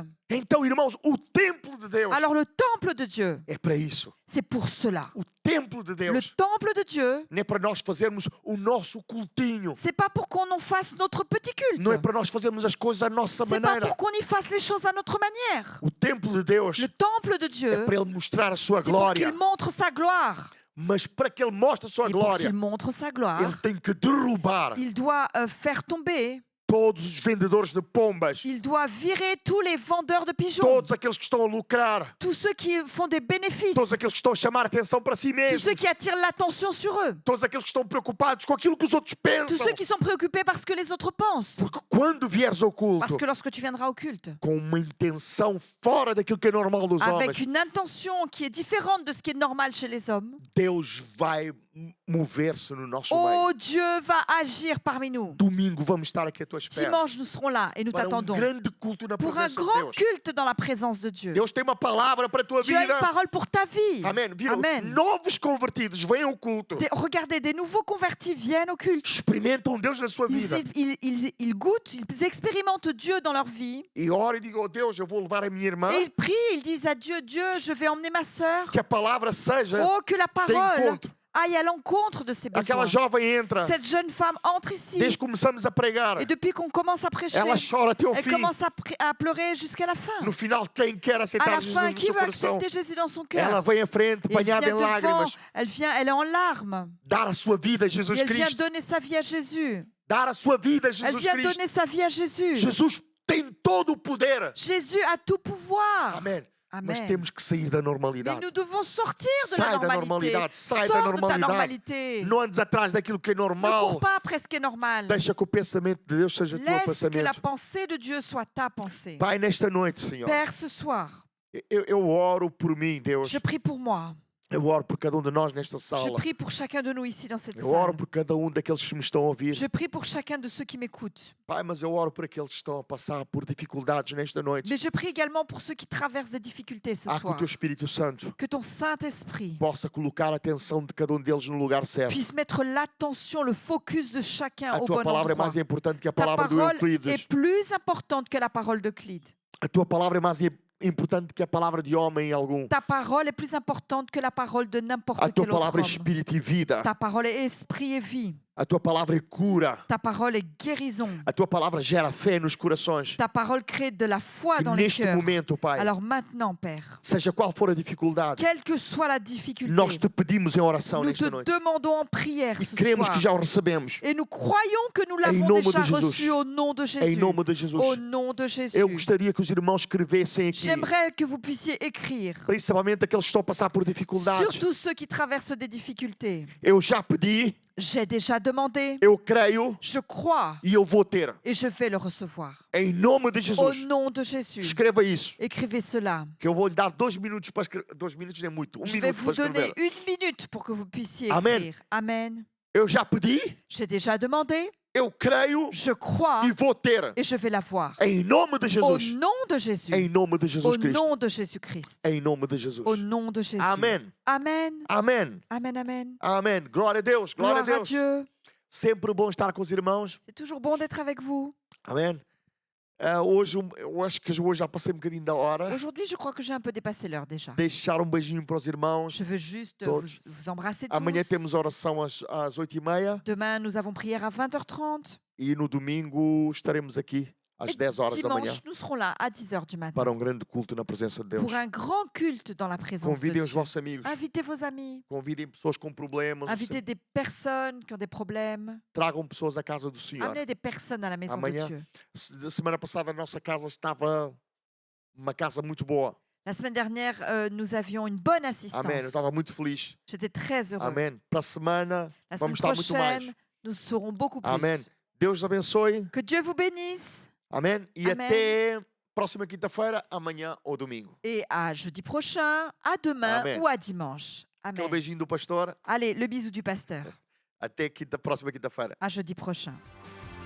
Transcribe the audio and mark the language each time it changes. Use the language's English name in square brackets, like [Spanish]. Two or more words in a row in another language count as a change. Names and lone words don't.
[Portuguese] Então, irmãos, o templo de Deus [French] Alors le temple de Dieu, [Portuguese] é para isso. [French] c'est pour cela. [Portuguese] O templo de [French] Le [Portuguese] Deus [French] temple de Dieu, [Portuguese] não é para nós fazermos o nosso cultinho. [French] c'est pas pour qu'on en fasse notre petit culte. [Portuguese] Não é para nós fazermos as coisas à nossa [French] C'est pas [Portuguese] maneira. [French] pour qu'on y fasse les choses à notre manière. [Portuguese] O templo de Deus [French] Le temple de [Portuguese] é [French] Dieu, [Portuguese] para Ele mostrar a sua [French] c'est pour [Portuguese] glória. [French] qu'il montre sa gloire. [Portuguese] Mas para que Ele mostre a sua [French] Et pour [Portuguese] glória, [French] qu'il montre sa gloire, [Portuguese] Ele tem que derrubar [French] il doit faire tomber, [Portuguese] todos os vendedores de pombas, [French] il doit virer tous les vendeurs de pigeons, [Portuguese] todos aqueles que estão a lucrar, [French] tous ceux qui font des bénéfices, [Portuguese] todos aqueles que estão a chamar a atenção para si [French] tous [Portuguese] mesmos, [French] ceux qui attirent l'attention sur eux, [Portuguese] todos aqueles que estão preocupados com aquilo que os outros [French] tous [Portuguese] pensam. [French] ceux qui sont préoccupés par ce que les autres pensent. [Portuguese] Porque quando vieres ao culto [French] Parce que lorsque tu viendras au culte, [Portuguese] com uma intenção fora daquilo que é normal dos [French] avec [Portuguese] homens, [French] une intention qui est différente de ce qui est normal chez les hommes, [Portuguese] Deus vai mover-se no nosso meio. [French] oh, Dieu va agir parmi nous. [Portuguese] Domingo vamos estar aqui à tua espera [French] Dimanche, nous serons là et nous [Portuguese] para [French] t'attendons [Portuguese] grande culto na [French] pour un [Portuguese] presença de [French] grand [Portuguese] Deus. [French] culte dans la présence de Dieu. [Portuguese] Deus tem uma palavra para a tua [French] Dieu a une [Portuguese] vida. [French] parole pour ta vie. [Portuguese] Amém. Viram? [French] Amen. [Portuguese] Novos convertidos vêm ao culto. [French] Regardez, des nouveaux convertis viennent au culte. [Portuguese] Experimentam Deus na sua vida. [French] Ils goûtent, ils expérimentent Dieu dans leur vie. [Portuguese] E ora e digam, oh Deus, eu vou levar a minha irmã. [French] Et ils prient, ils disent à Dieu, Dieu, je vais emmener ma sœur. [Portuguese] Que a palavra seja [French] Oh, que la [Portuguese] de [French] parole [Portuguese] encontro. [French] aille à l'encontre de ses [Portuguese] Aquela [French] besoins. [Portuguese] jovem entra. [French] Cette jeune femme entre ici. [Portuguese] Desde que começamos a pregar, [French] Et depuis qu'on commence à prêcher, [Portuguese] ela chora até o [French] elle [Portuguese] fim. [French] commence à pleurer jusqu'à la fin. [Portuguese] No final, quem quer [French] À [Portuguese] aceitar [French] la [Portuguese] Jesus [French] fin, [Portuguese] no [French] qui [Portuguese] seu [French] veut [Portuguese] coração, [French] accepter Jésus dans son [Portuguese] ela [French] cœur? [Portuguese] vem à frente, [French] Et elle vient [Portuguese] banhada em [French] devant, [Portuguese] lágrimas, [French] elle est en larmes. [Portuguese] dar a sua vida a [French] Et [Portuguese] Jesus [French] elle vient [Portuguese] Cristo. [French] donner sa vie à Jésus. [Portuguese] dar a sua vida a [French] Elle [Portuguese] Jesus [French] vient [Portuguese] Cristo. [French] donner sa vie à Jésus. [Portuguese] Jesus tem todo o poder. [French] Jésus a tout pouvoir. [Portuguese] Amém. Mas [French] Amen. [Portuguese] temos que sair da [French] Mais [Portuguese] normalidade. [French] nous devons sortir de [Portuguese] Sai [French] la [Portuguese] da [French] normalité. [Portuguese] normalidade, sai da [French] Sors de ta [Portuguese] normalidade. [French] normalité. [Portuguese] Não andes atrás daquilo que é [French] Ne cours [Portuguese] normal. [French] pas après ce qui est normal. [Portuguese] Deixa que o pensamento de Deus seja o teu [French] Laisse que la [Portuguese] pensamento. [French] pensée de Dieu soit ta pensée. [Portuguese] Pai, nesta noite, Senhor, [French] Père, ce soir, [Portuguese] eu oro por mim, Deus. [French] je prie pour moi. [Portuguese] Eu oro por cada de nós nesta [French] Je [Portuguese] sala. [French] prie pour chacun de nous ici dans cette [Portuguese] Eu oro [French] salle. [Portuguese] por cada daqueles que me estão a ouvir. [French] Je prie pour chacun de ceux qui m'écoutent. [Portuguese] Pai, mas eu oro por aqueles que estão a passar por dificuldades nesta noite. [French] Mais je prie également pour ceux qui traversent des difficultés ce [Portuguese] Que o [French] soir. [Portuguese] teu Espírito Santo [French] Que ton Saint-Esprit [Portuguese] possa colocar a atenção de cada deles no lugar certo. [French] puisse mettre l'attention, le focus de chacun [Portuguese] A [French] au [Portuguese] tua [French] bon [Portuguese] palavra é [French] endroit. [Portuguese] mais importante que a [French] Ta [Portuguese] palavra do [French] parole [Portuguese] Euclides. [French] est plus importante que la parole de Clyde. [Portuguese] A tua palavra é mais importante que a palavra de homem algum. [French] Ta parole est plus importante que la parole de [Portuguese] A [French] n'importe [Portuguese] tua [French] quel autre [Portuguese] palavra é [French] homme. [Portuguese] espírito e vida. [French] Ta parole est esprit et vie. [Portuguese] A tua palavra é cura. [French] Ta parole est guérison. [Portuguese] A tua palavra gera fé nos corações. [French] Ta parole crée de la foi [Portuguese] Que [French] dans les [Portuguese] neste [French] cœurs. [Portuguese] momento, Pai, [French] Alors maintenant, Père, [Portuguese] seja qual for a dificuldade, [French] quelle que soit la difficulté, [Portuguese] nós te pedimos em oração [French] nous te [Portuguese] nesta noite. [French] demandons en prière [Portuguese] E [French] ce [Portuguese] cremos [French] soir. [Portuguese] que já o recebemos. [French] Et nous croyons que nous [Portuguese] Em [French] l'avons [Portuguese] nome [French] déjà [Portuguese] de Jesus. [French] reçu au nom de [Portuguese] Em [French] Jésus. [Portuguese] nome de Jesus. [French] Au nom de Jésus. [Portuguese] Eu gostaria que os irmãos escrevessem aqui, [French] J'aimerais que vous puissiez écrire, [Portuguese] principalmente aqueles que estão a passar por dificuldades. [French] surtout ceux qui traversent des difficultés. [Portuguese] Eu já pedi, [French] J'ai déjà demandé, [Portuguese] eu creio [French] je crois [Portuguese] e eu vou ter. [French] et je vais le recevoir. [Portuguese] Em nome de [French] Au [Portuguese] Jesus. [French] nom de Jésus. [Portuguese] Escreva isso. [French] Écrivez cela. [Portuguese] Que eu vou lhe dar 2 minutos para escrever. 2 minutos não é muito. [French] Je vais [Portuguese] Minuto [French] vous [Portuguese] para [French] donner [Portuguese] escrever. [French] 1 minute pour que vous puissiez Amen. écrire. Amen. [Portuguese] Eu já pedi, [French] J'ai déjà demandé, [Portuguese] eu creio [French] je crois [Portuguese] e vou ter. [French] et je vais l'avoir. [Portuguese] Em nome de [French] Au [Portuguese] Jesus. [French] nom de Jésus. [Portuguese] Em nome de [French] Au [Portuguese] Jesus Cristo. [French] nom de Jésus-Christ. [Portuguese] Em nome de Jesus. [French] Au nom de Jésus. [Portuguese] Amém. [French] Amen. [Portuguese] Amém. [French] Amen, amen. [Portuguese] Amém. Glória a Deus. Glória a [French] Gloire à [Portuguese] Deus. [French] Dieu. [Portuguese] Sempre bom estar com os irmãos. [French] C'est toujours bon d'être avec vous. [Portuguese] Amém. Hoje, eu acho que hoje já passei um bocadinho da hora. [French] Aujourd'hui, je crois que j'ai un peu dépassé l'heure déjà. [Portuguese] Deixar beijinho para os irmãos. [French] Je veux juste [Portuguese] Todos. [French] vous embrasser tous. [Portuguese] Amanhã temos oração às 8h30 [French] Demain, nous avons prière à 20h30. [Portuguese] e no domingo estaremos aqui às [French] Et [Portuguese] 10 horas da manhã [French] dimanche, nous serons là à 10h du matin [Portuguese] para grande culto na presença de Deus. [French] pour un grand culte dans la présence de [Portuguese] Convidem os [French] Dieu. [Portuguese] vossos amigos. [French] Invitez vos amis. [Portuguese] Convidem pessoas com problemas. [French] Invitez des personnes qui ont des problèmes. [Portuguese] Tragam pessoas à casa do Senhor. [French] Amenez des personnes à la maison de [Portuguese] Amanhã. [French] Dieu. [Portuguese] Semana passada a nossa casa estava uma casa muito boa. [French] La semaine dernière, nous avions une bonne assistance. [Portuguese] Amém. Eu estava muito feliz. [French] J'étais très heureux. [Portuguese] Amém. Para a semana [French] La semaine [Portuguese] vamos estar muito mais. [French] prochaine, nous serons beaucoup plus. [Portuguese] Amém. Deus abençoe. [French] Que Dieu vous bénisse. [Portuguese] Amém. E Amém. até próxima quinta-feira, amanhã ou domingo. [French] Et à jeudi prochain, à demain Amen. ou à dimanche. [Portuguese] Aquele [French] Amen. [Portuguese] beijinho do pastor. [French] Allez, le bisou du pasteur. [Portuguese] Até próxima quinta-feira. [French] À jeudi prochain.